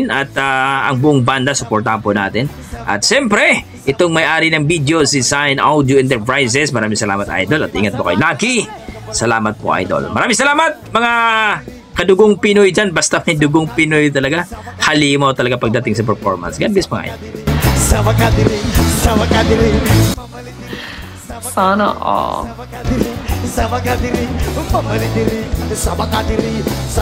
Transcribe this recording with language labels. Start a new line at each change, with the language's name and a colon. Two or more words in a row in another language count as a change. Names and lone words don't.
Filipino: At ang buong banda, supportahan po natin. At siyempre, itong may-ari ng video si Sign Audio Enterprises. Maraming salamat, idol. At ingat po kay Lucky. Salamat po, idol. Maraming salamat, mga kadugong Pinoy dyan. Basta may dugong Pinoy talaga. Halimaw talaga pagdating sa performance.
English: God bless,
Filipino: mga idol. Sabak hadiri, sabak hadiri. Sana all. Sabak hadiri, mamali diri, sabak hadiri.